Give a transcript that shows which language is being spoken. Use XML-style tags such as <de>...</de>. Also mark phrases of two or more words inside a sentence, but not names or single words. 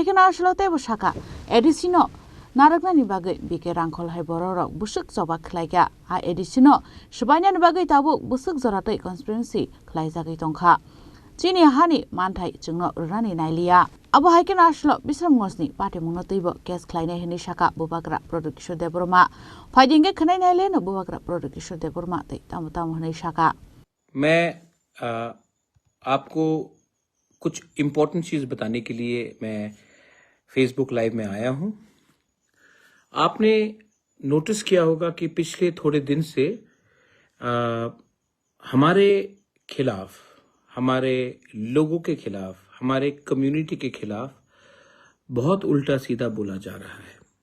<trp>hekena ashlo tebo shaka edisino narakna ni bagai bike rangkol hai bororok busuk zoba khlaiga a edisino shbanya ni bagai tabu busuk zoratai conspiracy khlai jagai tongkha chini hani manthai chungno rani nailia aba hekena ashlo bisram ngosni pate mungno teibo case khlaina heni shaka bubagra production de burma faidinge khnai naile no bubagra production de burma tei tamutam hne shaka</trp> <hi>मैं आपको कुछ इम्पोर्टेंट चीज़ बताने के लिए मैं फेसबुक लाइव में आया हूं। आपने नोटिस किया होगा कि पिछले थोड़े दिन से हमारे खिलाफ, हमारे लोगों के खिलाफ, हमारे कम्युनिटी के खिलाफ बहुत उल्टा सीधा बोला जा रहा है।</hi>